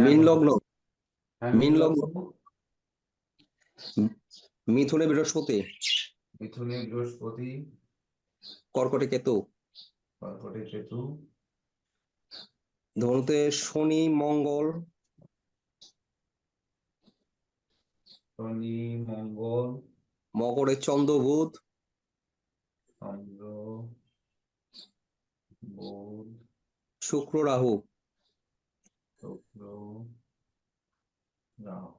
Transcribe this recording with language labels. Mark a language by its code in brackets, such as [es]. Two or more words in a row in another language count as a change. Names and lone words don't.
[bn] মীন বলুন। লগ্ন, হ্যাঁ, মীন মীন লগ্ন, লগ্ন, মিথুনে বৃহস্পতি, মিথুনে বৃহস্পতি, কর্কটে কেতু, কর্কটে কেতু, ধনুতে শনি মঙ্গল, শনি মঙ্গল, মকরে চন্দ্র বুধ, চন্দ্র, বুধ, শুক্র রাহু, শুক্র, রাহু।